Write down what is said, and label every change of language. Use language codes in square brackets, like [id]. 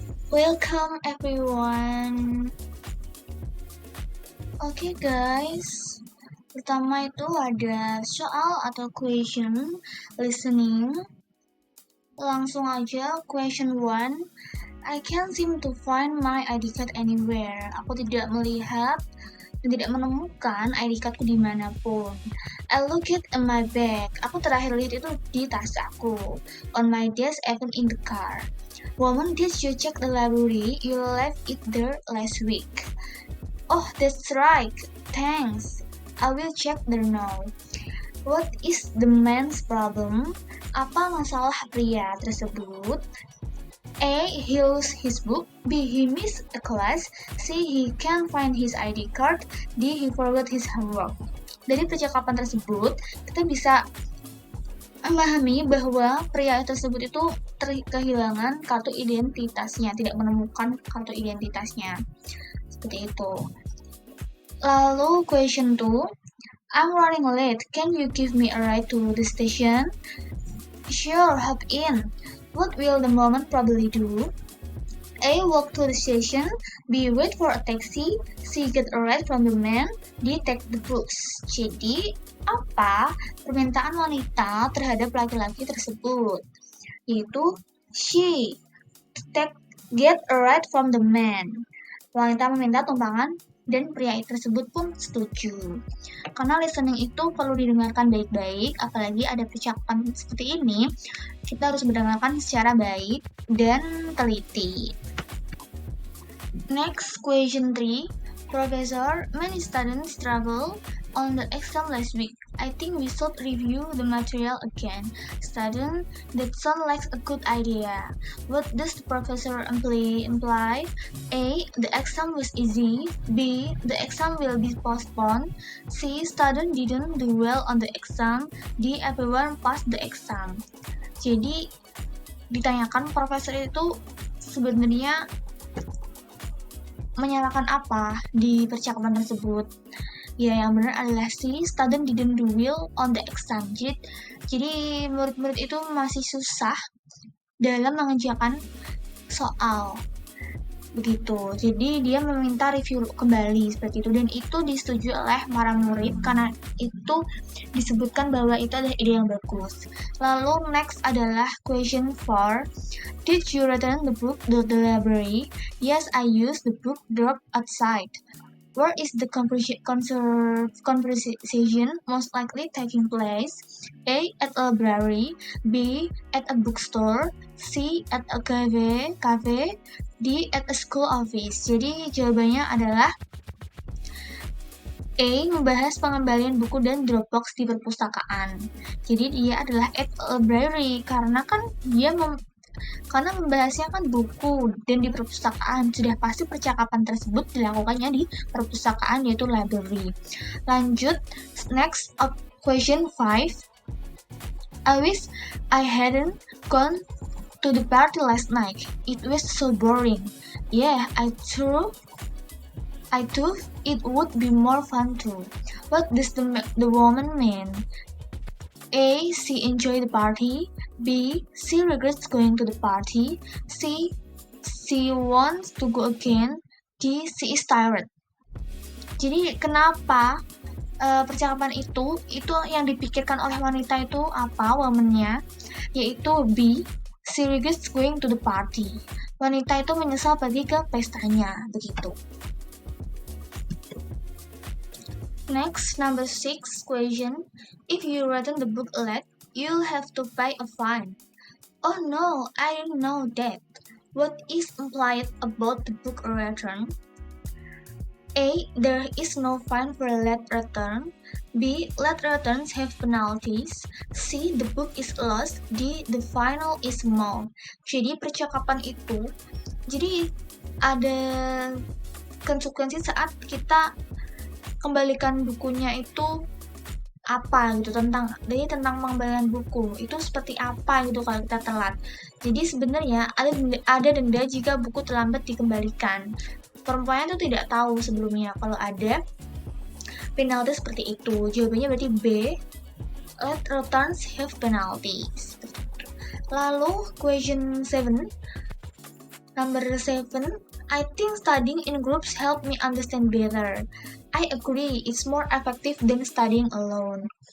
[en] Welcome everyone. [id] Oke guys, pertama itu ada soal atau question listening. Langsung aja question 1. [en] I can't seem to find my ID card anywhere. [id] Aku tidak melihat dan tidak menemukan ID cardku dimanapun. [en] I look it in my bag. [id] Aku terakhir lihat itu di tas aku. [en] On my desk, even in the car. Woman, did you check the library? You left it there last week. Oh, that's right. Thanks. I will check there now. What is the man's problem? [id] Apa masalah pria tersebut? [en] A. He lost his book. B. He missed a class. C. He can't find his ID card. D. He forgot his homework. [id] Dari percakapan tersebut, kita bisa memahami bahwa pria tersebut itu kehilangan kartu identitasnya, tidak menemukan kartu identitasnya. Seperti itu. Lalu [en] question 2. I'm running late. Can you give me a ride to the station? Sure, hop in. What will the woman probably do? A. Walk to the station. B. Wait for a taxi. C. Get a ride from the man. D. Take the bus. [id] Jadi, apa permintaan wanita terhadap laki-laki tersebut? Yaitu [en] she get a ride from the man. [id] Wanita meminta tumpangan dan pria tersebut pun setuju. Karena listening itu perlu didengarkan baik-baik, apalagi ada percakapan seperti ini, kita harus mendengarkan secara baik dan teliti. [en] Next, question 3. Professor, many students struggle on the exam last week. I think we should review the material again. Student, that sounds like a good idea. What does the professor imply? A. The exam was easy. B. The exam will be postponed. C. Student didn't do well on the exam. D. Everyone passed the exam. [id] Jadi, ditanyakan profesor itu sebenarnya menyalahkan apa di percakapan tersebut. Ya, yang benar adalah si [en] student didn't do well on the exam. [id] Jadi murid-murid itu masih susah dalam mengerjakan soal. Begitu. Jadi dia meminta review kembali seperti itu, dan itu disetujui oleh para murid karena itu disebutkan bahwa itu adalah ide yang bagus. Lalu [en] next [id] adalah question 4. [en] Did you return the book to the library? Yes, I used the book dropped outside. Where is the conversation most likely taking place? A. At a library. B. At a bookstore. C. At a cafe. D. At a school office. [id] Jadi jawabannya adalah A. Membahas pengembalian buku dan Dropbox di perpustakaan. Jadi dia adalah [en] at a library [id] karena kan karena membahasnya kan buku dan di perpustakaan, sudah pasti percakapan tersebut dilakukannya di perpustakaan, yaitu library. Lanjut, [en] next up question 5. I wish I hadn't gone to the party last night. It was so boring. Yeah, I thought it would be more fun too. What does the woman mean? A. She enjoyed the party. B. She regrets going to the party. C. She wants to go again. D. She is tired. [id] Jadi kenapa percakapan itu yang dipikirkan oleh wanita itu apa woman-nya? Yaitu B. [en] She regrets going to the party. [id] Wanita itu menyesal pergi ke pestanya, begitu. [en] Next, number 6 question. If you return the book late, you'll have to pay a fine. Oh no, I didn't know that. What is implied about the book return? A. There is no fine for late return. B. Late returns have penalties. C. The book is lost. D. The fine is small. [id] Jadi percakapan itu, jadi ada konsekuensi saat kita kembalikan bukunya itu apa gitu, tentang pengembalian buku itu seperti apa gitu kalau kita telat. Jadi sebenarnya ada denda jika buku terlambat dikembalikan. Perempuannya itu tidak tahu sebelumnya kalau ada penalti seperti itu. Jawabannya berarti B. [en] Late returns have penalties. [id] Lalu [en] question 7. Number 7. I think studying in groups help me understand better. I agree, it's more effective than studying alone.